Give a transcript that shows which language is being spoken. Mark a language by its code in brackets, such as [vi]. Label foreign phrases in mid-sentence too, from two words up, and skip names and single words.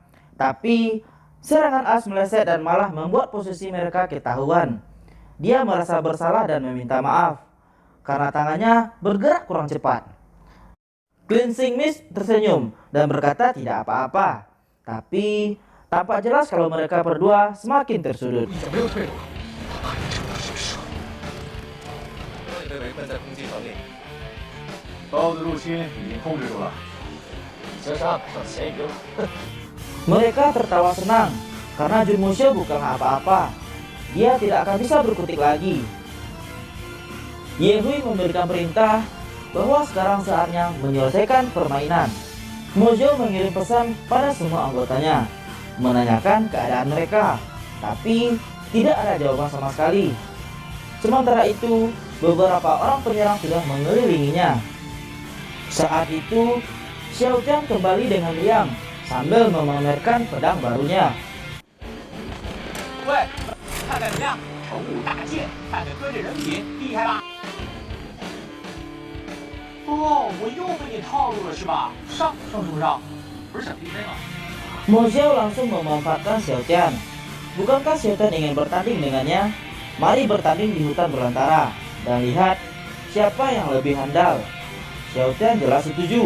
[id] Tapi serangan As meleset dan malah membuat posisi mereka ketahuan. Dia merasa bersalah dan meminta maaf karena tangannya bergerak kurang cepat. Kling Sing Mis tersenyum dan berkata tidak apa-apa. Tapi tampak jelas kalau mereka berdua semakin tersudut. [zh] 被围困在空气层里，刀的入侵已经控制住了，已经是案板上的咸鱼了。 [id] Mereka tertawa senang karena Jun Museo bukanlah apa-apa. Dia tidak akan bisa berkutik lagi. Ye Hui memberikan perintah bahwa sekarang saatnya menyelesaikan permainan. Museo mengirim pesan pada semua anggotanya, menanyakan keadaan mereka, tapi tidak ada jawaban sama sekali. Sementara itu, beberapa orang penyerang sudah mengelilinginya. Saat itu, Xiao Tian kembali dengan riang sambil memamerkan pedang barunya. [zh] 喂，看看怎么样？成武大剑，看看搁这人品厉害吧？哦，我又被你套路了是吧？上什么上？不是想 PK 吗？ [id] Museo langsung memanfaatkan Xiao Tian. Bukankah Xiao Tian ingin bertanding dengannya? Mari bertanding di hutan belantara dan lihat siapa yang lebih handal. Xiao Tian jelas setuju.